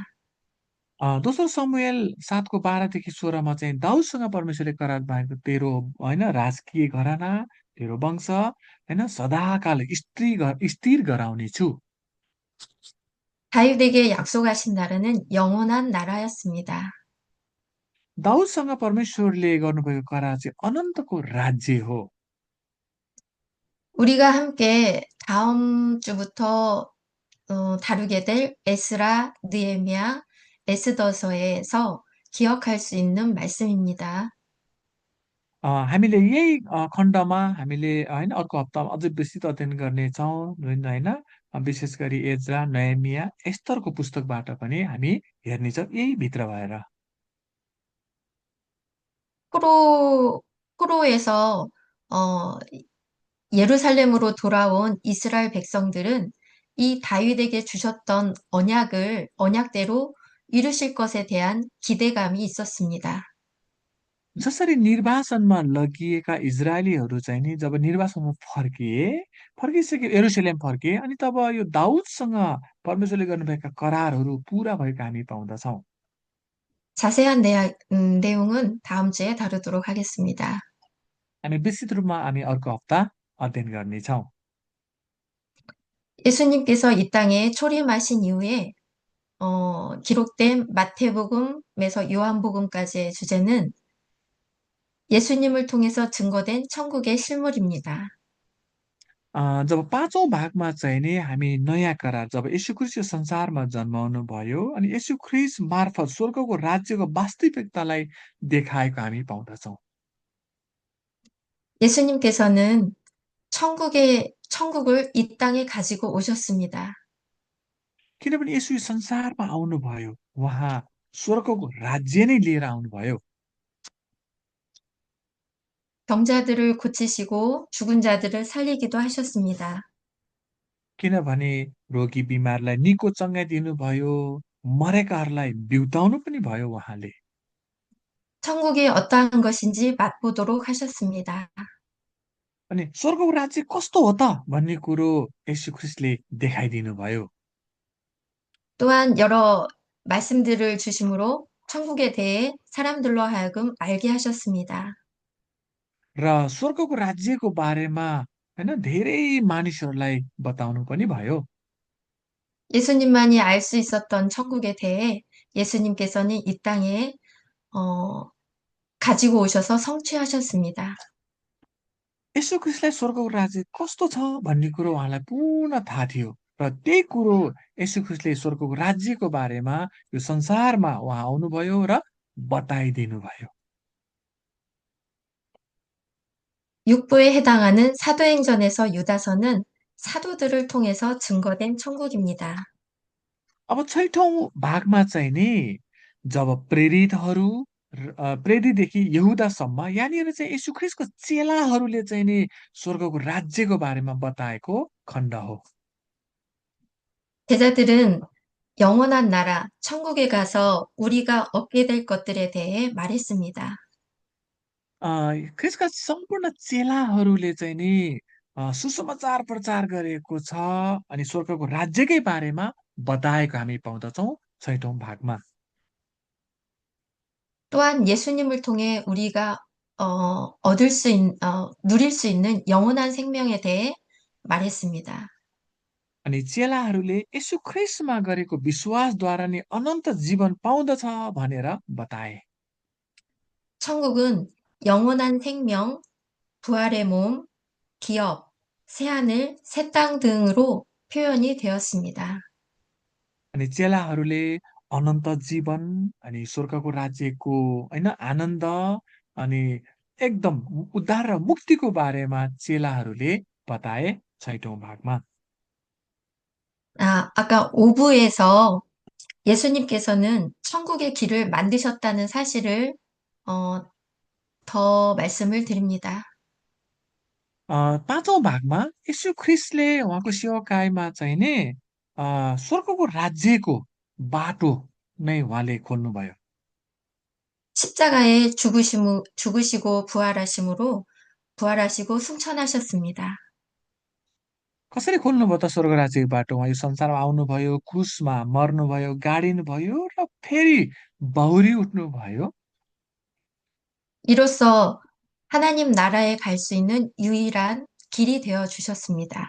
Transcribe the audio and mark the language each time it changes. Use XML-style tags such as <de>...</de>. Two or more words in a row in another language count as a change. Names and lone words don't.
<ne>दोस्रो समूएल 7को 12 देखि 16मा चाहिँ दाउदसँग परमेश्वरले करार भएको तेरो होइन राजकीय घराना तेरो वंश होइन सदाकाल स्थिर गराउने छु।</ne> <ko>다윗에게 약속하신 나라는 영원한 나라였습니다.</ko> <ne>दाउदसँग परमेश्वरले गर्नुभएको करार चाहिँ अनन्तको राज्य हो।</ne> <ko>우리가 함께 다음 주부터 다루게 될 에스라, 느헤미야, 에스더서에서 기억할 수 있는 말씀입니다.</ko> <ne>हामीले यही खण्डमा हामीले होइन अर्को हप्तामा अझै विस्तृत अध्ययन गर्नेछौँ होइन विशेष गरी एज्रा नहमिया एस्तरको पुस्तकबाट पनि हामी हेर्नेछौँ यही भित्र भएर।</ne> <ko>포로에서 어, 예루살렘으로 돌아온 이스라엘 백성들은 이 다윗에게 주셨던 언약대로 이루실 것에 대한 기대감이 있었습니다.</ko> <ne>जसरी निर्वासनमा लगिएका इजरायलीहरू चाहिँ नि जब निर्वासनमा फर्किसके यरुसलेम फर्किए अनि तब यो दाउदसँग परमेश्वरले गर्नुभएका करारहरू पुरा भएको हामी पाउँदछौँ।</ne> <ko>자세한 내용은 다음 주에 다루도록 하겠습니다.</ko> <ne>हामी विस्तृत रूपमा हामी अर्को हप्ता अध्ययन गर्नेछौँ।</ne> <ko>예수님께서 이 땅에 초림하신 이후에 기록된 마태복음에서 요한복음까지의 주제는 예수님을 통해서 증거된 천국의 실물입니다.</ko> <ne>जब पाँचौँ भागमा चाहिँ नि हामी नयाँ करार जब यीशु ख्रीष्ट यो संसारमा जन्माउनु भयो अनि यीशु ख्रीष्ट मार्फत स्वर्गको राज्यको वास्तविकतालाई देखाएको हामी पाउँदछौँ।</ne> <ko>예수님께서는 천국을 이 땅에 가지고 오셨습니다.</ko> <ne>किनभने यसो यो संसारमा आउनुभयो उहाँ स्वर्गको राज्य नै लिएर आउनुभयो।</ne> <ko>병자들을 고치시고 죽은 자들을 살리기도 하셨습니다.</ko> <ne>किनभने रोगी बिमारलाई निको चङ्गाइदिनुभयो मरेकाहरूलाई बिउताउनु पनि भयो उहाँले।</ne> <ko>천국이 어떠한 것인지 맛보도록 하셨습니다.</ko> <ne>अनि स्वर्गको राज्य कस्तो हो त भन्ने कुरो यीशु ख्रीष्टले देखाइदिनु भयो।</ne> <ko>또한 여러 말씀들을 주심으로 천국에 대해 사람들로 하여금 알게 하셨습니다.</ko> <ne>र स्वर्गको राज्यको बारेमा होइन धेरै मानिसहरूलाई बताउनु पनि भयो।</ne> <ko>예수님만이 알 수 있었던 천국에 대해 예수님께서는 이 땅에 어, 가지고 오셔서 성취하셨습니다.</ko> <ne>यसो ख्रीष्टलाई स्वर्गको राज्य कस्तो छ भन्ने कुरो उहाँलाई पूर्ण थाहा थियो र त्यही कुरो यसो ख्रीष्टले स्वर्गको राज्यको बारेमा यो संसारमा उहाँ आउनुभयो र बताइदिनु भयो।</ne> <ko>육부에 해당하는 사도행전에서 유다서는 사도들을 통해서 증거된 천국입니다.</ko> <ne>अब छैठौँ भागमा चाहिँ नि जब प्रेरितदेखि यहुदासम्म यहाँनिर चाहिँ यसु ख्रीष्टको चेलाहरूले चाहिँ नि स्वर्गको राज्यको बारेमा बताएको खण्ड हो।</ne> <ko>제자들은 영원한 나라, 천국에 가서 우리가 얻게 될 것들에 대해 말했습니다.</ko> <ne>अ, ख्रिस्टका सम्पूर्ण चेलाहरूले चाहिँ नि सुसमाचार प्रचार गरेको छ अनि स्वर्गको राज्यकै बारेमा बताएको हामी पाउँदछौँ छैठौँ भागमा।</ne> <ko>또한 예수님을 통해 우리가 누릴 수 있는 영원한 생명에 대해 말했습니다.</ko> <ne>अनि चेलाहरूले यसु ख्रिस्टमा गरेको विश्वासद्वारा नै अनन्त जीवन पाउँदछ भनेर बताए।</ne> <ko>천국은 영원한 생명, 부활의 몸, 기업, 새하늘, 새 땅 등으로 표현이 되었습니다.</ko> <ne>अनि चेलाहरूले अनन्त जीवन अनि स्वर्गको राज्यको होइन आनन्द अनि एकदम उद्धार र मुक्तिको बारेमा चेलाहरूले बताए 6औं भागमा।</ne> <ko>아까 5부에서 예수님께서는 천국의 길을 만드셨다는 사실을 어, 더 말씀을 드립니다.</ko> <ne>5औं भागमा यीशु ख्रिस्टले उहाँको सेवाकाईमा चाहिँ नि स्वर्गको राज्यको बाटो नै उहाँले खोल्नुभयो।</ne> <ko>십자가에 죽으시고 부활하시고 승천하셨습니다.</ko> <ne>कसरी खोल्नुभयो त स्वर्ग राज्यको बाटो? उहाँ यो संसारमा आउनुभयो, क्रुसमा मर्नुभयो, गाडिनुभयो र फेरि बहुरी उठ्नुभयो।</ne> <ko>이로써 하나님 나라에 갈 수 있는 유일한 길이 되어 주셨습니다.</ko>